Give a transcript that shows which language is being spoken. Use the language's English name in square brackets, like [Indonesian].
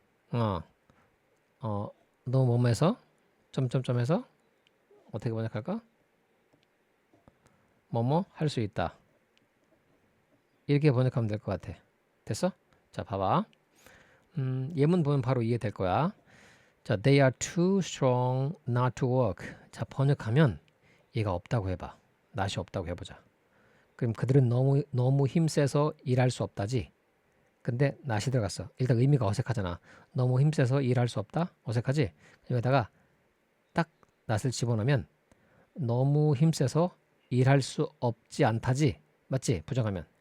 [Korean] 너무 뭐뭐해서 점점점해서 어떻게 번역할까? 뭐뭐 할 수 있다. 이렇게 번역하면 될 것 같아. 됐어? 자, 봐봐. 예문 보면 바로 이해될 거야. 자, [English] they are too strong not to work. [Korean] 자, 번역하면 얘가 없다고 해봐. 낫이 없다고 해보자. 그럼 그들은 너무 힘세서 일할 수 없다지. 근데 낫이 들어갔어. 일단 의미가 어색하잖아. 너무 힘세서 일할 수 없다? 어색하지? 여기다가 딱 낫을 집어넣으면 너무 힘세서 일할 수 없지 않다지. 맞지? 부정하면.